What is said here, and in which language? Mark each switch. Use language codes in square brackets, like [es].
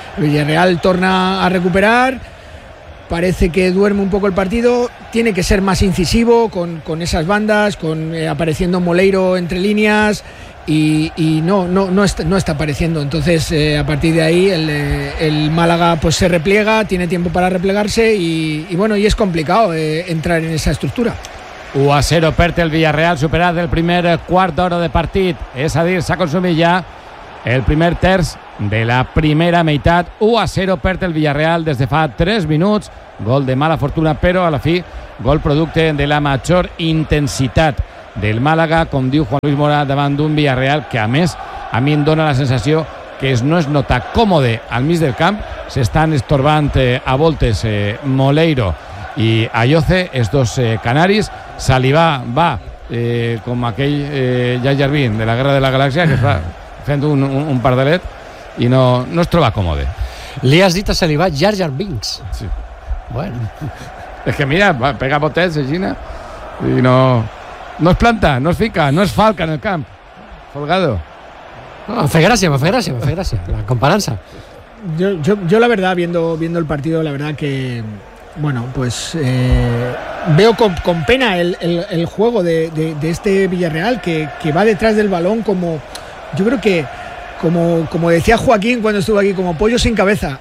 [ca] El Villarreal torna a recuperar, [es] parece que duerme un poco el partido, tiene que ser más incisivo con esas bandas, con apareciendo Moleiro entre líneas. Y no está apareciendo. Entonces, a partir de ahí, el Málaga pues se repliega, tiene tiempo para replegarse y bueno, y es complicado entrar en esa estructura. [ca] 1-0 perte el Villarreal, superat el primer quart d'hora de partit. És a dir, s'ha consumit ja el primer terç de la primera meitat. 1-0 perte el Villarreal des de fa 3 minuts. Gol de mala fortuna, però a la fi, gol producte de la major intensitat del Málaga, com diu Juan Luis Mora, davant d'un Villarreal que, a més, a mi em dona la sensació que no es nota còmode al mig del camp. S'estan estorbant a voltes Moleiro i Ayoce, els dos canaris. Salivà va com aquell Jar Jar Binks de la Guerra de la Galàxia, que fa fent un pardalet i no es troba còmode. Li has dit a Salivà Jar Jar Binks? Sí. Bueno. És que mira, va, pega botets, aixina, i no... No es planta, no es fica, no es falca en el camp. Folgado. Ah, me fa gràcia. La comparança. [es] Yo la verdad, viendo el partido, la verdad que, bueno, pues veo con pena el juego de este Villarreal que va detrás del balón como, yo creo que, como decía Joaquín cuando estuvo aquí, como pollo sin cabeza.